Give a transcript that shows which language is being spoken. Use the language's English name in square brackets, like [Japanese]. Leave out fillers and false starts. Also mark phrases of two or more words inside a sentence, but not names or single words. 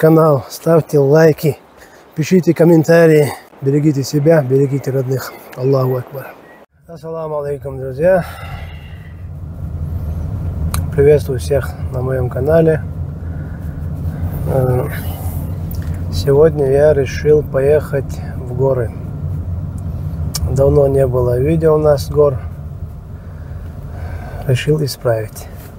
[Russian] канал, ставьте лайки, пишите комментарии, берегите себя, берегите родных. [Arabic] الله أكبر. السلام عليكم, [Russian] друзья. Приветствую всех на моем канале. Сегодня я решил поехать в горы. Давно не было видео у нас с гор. Решил исправить.